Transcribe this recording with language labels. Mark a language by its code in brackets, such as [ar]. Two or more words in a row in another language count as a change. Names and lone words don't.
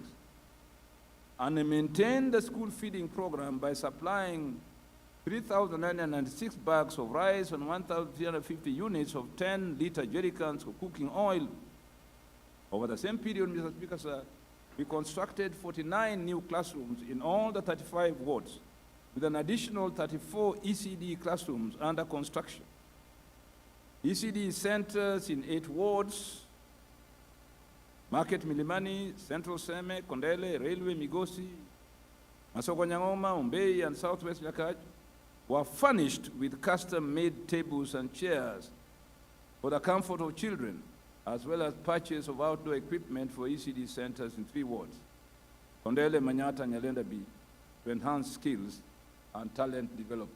[en] And we maintained the school feeding program by supplying 3,996 bags of rice and 1,350 units of 10-liter jerrycans of cooking oil. Over the same period, Mr. Speaker, we constructed 49 new classrooms in all the 35 wards, with an additional 34 ECD classrooms under construction. ECD centers in 8 wards, Market Milimani, Central Seme, Kondele, Railway, Migosi, Masoko Nyangoma, Umbei, and Southwest Nyakach, were furnished with custom-made tables and chairs for the comfort of children, as well as purchase of outdoor equipment for ECD centers in 3 wards, Kondele, Manyata, and Nyalenda B, to enhance skills and talent development.